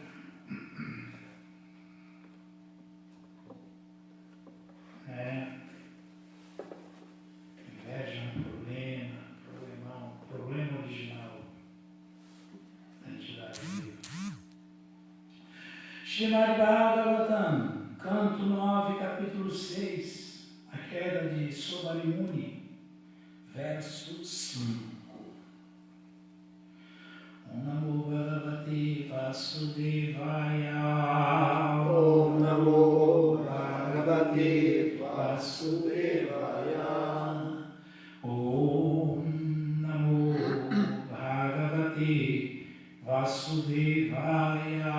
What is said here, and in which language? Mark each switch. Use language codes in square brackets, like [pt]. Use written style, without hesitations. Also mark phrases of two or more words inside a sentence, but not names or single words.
[pt] Inveja é um problema original da entidade viva. Srimad Bhagavatam, canto 9, capítulo 6, a queda de Sobarimuni, verso 5. [sa] Om Namo Bhagavate Vasudevaya. Om Namo Bhagavate Vasudevaya. Om Namo Bhagavate Vasudevaya.